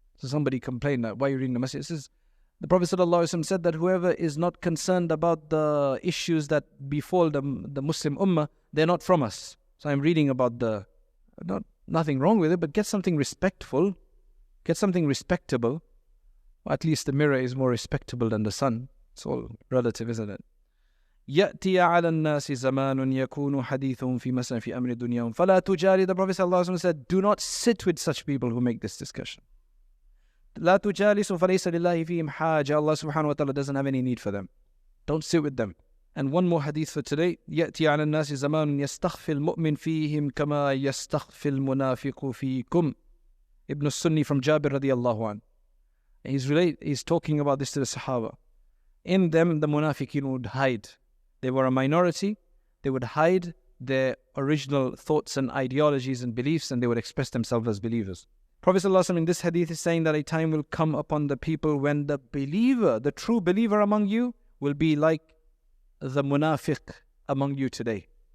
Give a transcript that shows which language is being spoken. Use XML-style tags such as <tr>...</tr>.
<en>So somebody complained that, why are you reading the masjid? It says, the Prophet ﷺ said that whoever is not concerned about the issues that befall the Muslim ummah, they're not from us. So I'm reading about nothing wrong with it, but get something respectful, get something respectable. Or at least the mirror is more respectable than the sun. It's all relative, isn't it?</en> <ar>يأتي على الناس زمان يكون حديثهم في مسألة في أمر دنياهم فلا تجالي.</ar> <en>The Prophet ﷺ said, do not sit with such people who make this discussion.</en> <ar>لا تجالسوا فليس لله فيهم حاجة.</ar> <en>Allah subhanahu wa ta'ala doesn't have any need for them. Don't sit with them. And one more hadith for today.</en> <ar>يأتي على الناس زمان يستخفي المؤمن فيهم كما يستخفي المنافق فيكم.</ar> <en>Ibn Sunni from Jabir radiallahu anh. He's talking about this to the Sahaba. In them, the munafiqeen would hide. They were a minority. They would hide their original thoughts and ideologies and beliefs, and they would express themselves as believers. Prophet ﷺ in this hadith is saying that a time will come upon the people when the believer, the true believer among you, will be like the munafiq among you today.</en>